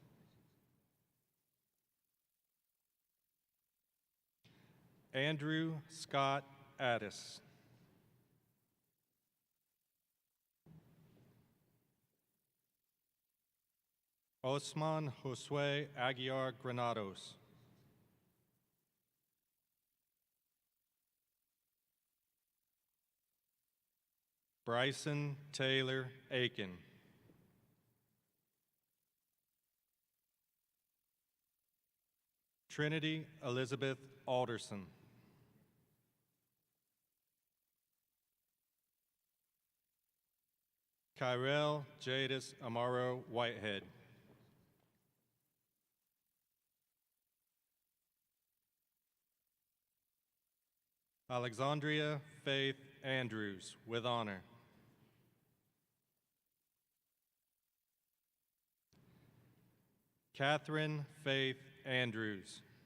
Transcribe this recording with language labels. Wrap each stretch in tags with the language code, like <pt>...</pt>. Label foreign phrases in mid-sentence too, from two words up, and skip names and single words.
<en>Andrew Scott Addis. Osman Josue Aguiar Granados. Bryson Taylor Aiken. Trinity Elizabeth Alderson. Kyrell Jadis Amaro Whitehead. Alexandria Faith Andrews with honor. Catherine Faith Andrews.</en>